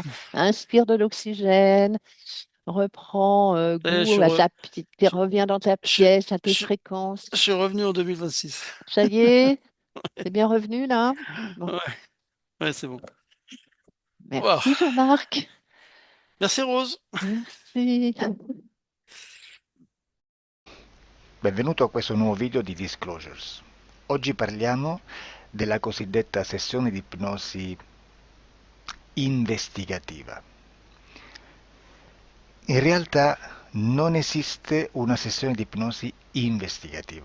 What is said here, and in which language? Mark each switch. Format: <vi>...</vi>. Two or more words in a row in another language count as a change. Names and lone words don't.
<fr>Inspire de l'oxygène. Reprends Je goût suis, à re- je, reviens dans ta je, pièce, à tes je, fréquences. je suis revenu en 2026. Ça y est, c'est bien revenu là? Bon, Ouais, ouais, c'est bon. Wow. merci Jean-Marc. Merci Rose. Merci.</fr> <it>Benvenuto a questo nuovo video di Disclosures. Oggi parliamo della cosiddetta sessione di ipnosi investigativa. In realtà non esiste una sessione di ipnosi investigativa.</it>